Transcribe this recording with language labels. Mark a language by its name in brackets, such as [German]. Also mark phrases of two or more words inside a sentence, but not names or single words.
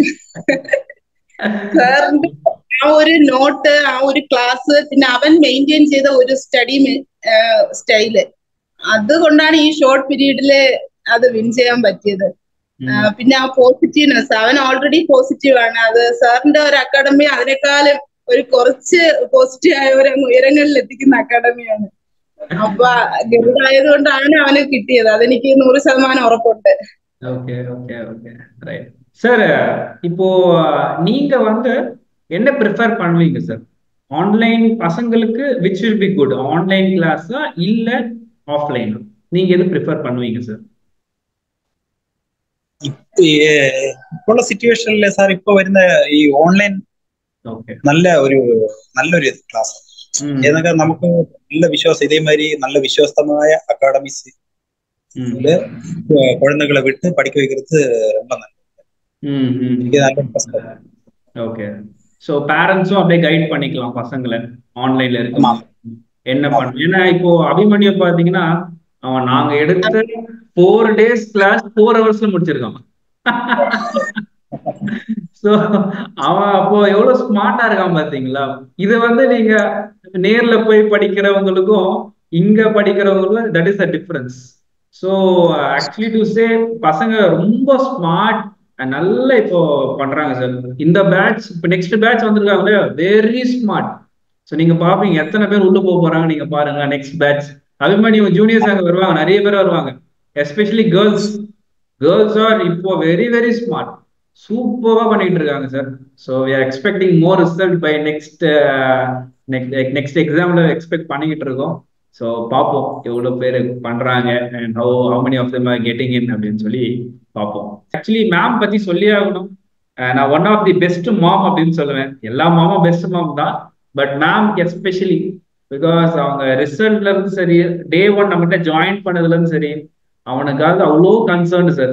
[Malayalam] സാറിന്റെ ആ ഒരു നോട്ട്, ആ ഒരു ക്ലാസ്, പിന്നെ അവൻ മെയിൻറ്റെയിൻ ചെയ്ത ഒരു [English] study style, [Malayalam] അതുകൊണ്ടാണ് ഈ [English] short period [Malayalam] അത് വിൻ ചെയ്യാൻ പറ്റിയത്. പിന്നെ ആ പോസിറ്റീവ്നെസ്, അവൻ [English] already positive [Malayalam] ആണ്. അത് സാറിന്റെ ഒരു അക്കാഡമി അതിനേക്കാളും ഒരു കുറച്ച് പോസിറ്റീവ് ആയവരെ ഉയരങ്ങളിൽ എത്തിക്കുന്ന അക്കാഡമിയാണ്. അപ്പൊ ഗരുഡായതുകൊണ്ടാണ് അവന് കിട്ടിയത്. അതെനിക്ക് 100% ഉറപ്പുണ്ട്. [Tamil] சார், இப்போ நீங்க என்ன ப்ரிஃபர் பண்ணுவீங்க சார்? ஆன்லைன் பசங்களுக்கு [English] which will be good, online class [Tamil] இல்ல ஆஃப்லைனா? நீங்க எது ப்ரிஃபர் பண்ணுவீங்க சார்? [Malayalam] ഇപ്പോഴുള്ള സിറ്റുവേഷനിൽ സാർ ഇപ്പൊ വരുന്ന ഈ ഓൺലൈൻ നല്ലൊരു ക്ലാസ് എന്നൊക്കെ നമുക്ക് നല്ല വിശ്വാസം, ഇതേമാതിരി നല്ല വിശ്വസ്തമായ അക്കാഡമിസ് [Tamil] குழந்தைகளை விட்டு படிக்க வைக்கிறது ரொம்ப நல்லது. [English] okay, so parents [Tamil] அப்படியே கைட் பண்ணிக்கலாம் பசங்களை ஆன்லைன்ல இருக்கு என்ன பண்ணணும். ஏன்னா இப்போ அபிமன்யு பாத்தீங்கன்னா அவன் நாங்க எடுத்த [English] 4 days [Tamil] கிளாஸ் [English] 4 hours [Tamil] முடிச்சிருக்கான். சோ அவன் அப்போ எவ்வளவு ஸ்மார்ட்டா இருக்கான் பாத்தீங்களா? இத நீங்க நேர்ல போய் படிக்கிறவங்களுக்கும் இங்க படிக்கிறவங்களுக்கும் [English] that is the difference. so actually to say [Tamil] பசங்க ரொம்ப ஸ்மார்ட் நல்லா இப்போ பண்றாங்க சார். இந்த பேட்ச் இப்போ [English] next batch [Tamil] வந்திருக்காங்களே [English] very smart. [Tamil] ஸோ நீங்க பாப்பீங்க எத்தனை பேர் உள்ள போறாங்க நீங்க பாருங்க. [English] next batch Abhimanyu juniors [Tamil] அங்க வருவாங்க, நிறைய பேர் வருவாங்க. [English] especially girls are [Tamil] இப்போ [English] very very smart, [Tamil] சூப்பரா பண்ணிட்டு இருக்காங்க சார். [English] so we are expecting more result by next exam expect [Tamil] பண்ணிக்கிட்டு இருக்கோம். ஸோ பார்ப்போம் எவ்வளவு பேர் பண்றாங்க [English] and how many of them are getting in [Tamil] அப்படின்னு சொல்லி பார்ப்போம். [English] actually ma'am [Tamil] பத்தி சொல்லி ஆகணும். நான் [English] one of the best mom [Tamil] அப்படின்னு சொல்லுவேன். எல்லா மாமும் [English] best mom [Tamil] தான், [English] but ma'am especially because [Tamil] அவங்க ரிசல்ட்ல இருந்து சரி, டே 1 நம்மகிட்ட ஜாயின் பண்ணதுல இருந்து சரி, அவனுக்காக அவ்வளோ கன்சர்ன் சார்.